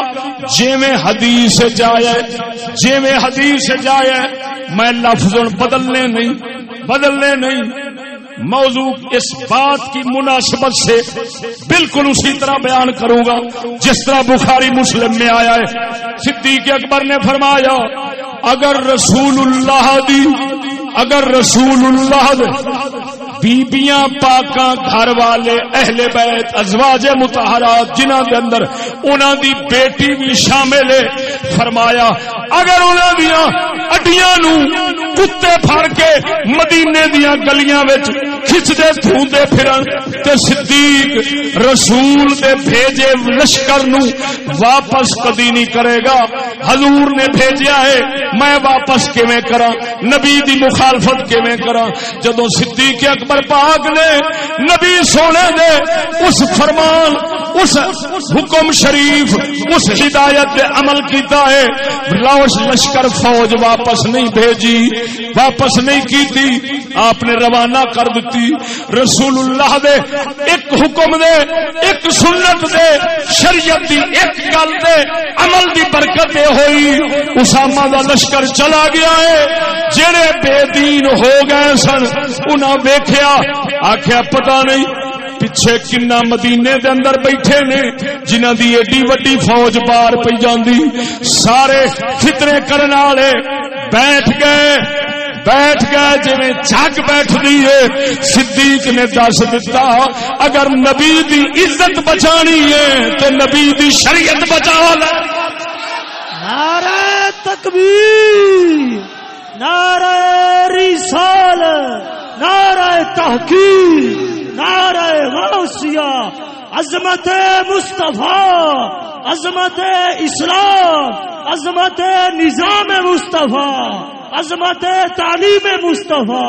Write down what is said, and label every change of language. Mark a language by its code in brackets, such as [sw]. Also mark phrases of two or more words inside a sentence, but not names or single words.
[pa] جویں حدیث جائے، جویں حدیث جائے، [ur] میں لفظ بدلنے نہیں، موضوع اس بات کی مناسبت سے بالکل اسی طرح بیان کروں گا جس طرح بخاری مسلم میں آیا ہے۔ [pa] صدیق اکبر نے فرمایا، اگر رسول اللہ بیبیاں پاکاں گھر والے اہل بیت ازواج مطہرات جنہاں دے اندر انہاں دی بیٹی بھی شامل ہے، فرمایا اگر انہاں دیاں اڈیاں نو کتے پھڑ کے مدینے دیاں گلیاں وچ کھچدے دھوندے پھرن تے صدیق رسول دے بھیجے لشکر نو واپس کدی نہیں کرے گا۔ حضور نے بھیجیا ہے، میں واپس کیویں کراں، نبی دی مخالفت کیویں کراں؟ جدوں صدیق اکبر پاک نے نبی سونے دے اس فرمان، اس حکم شریف، اس ہدایت پہ عمل کیتا ہے، لشکر فوج واپس نہیں بھیجی، واپس نہیں کیتی، آپ نے روانہ کر دیتی۔ رسول اللہ دے ایک حکم دے، ایک سنت دے، شریعت دی ایک گل دے عمل دی برکت ہوئی، اسامہ دا لشکر چلا گیا ہے۔ جڑے بے دین ہو گئے سن انہاں ویکھیا، آکھیا پتہ نہیں پیچھے کنا مدینے دے اندر بیٹھے نے جنہاں دی ایڈی وڈی فوج پار پئی جاندی، سارے فتنے کرن والے بیٹھ گئے جویں جھگ بیٹھدی ہے۔ صدیق نے دس دتا، اگر نبی دی عزت بچانی ہے تے نبی دی شریعت بچا لے۔ [ur] نعرہ تکبیر، نعرہ رسالت، نعرہ تحقیق، نعرہ غوثیہ، عظمت مصطفیٰ، عظمت اسلام، عظمت نظام مصطفیٰ، عظمت تعلیم مصطفیٰ۔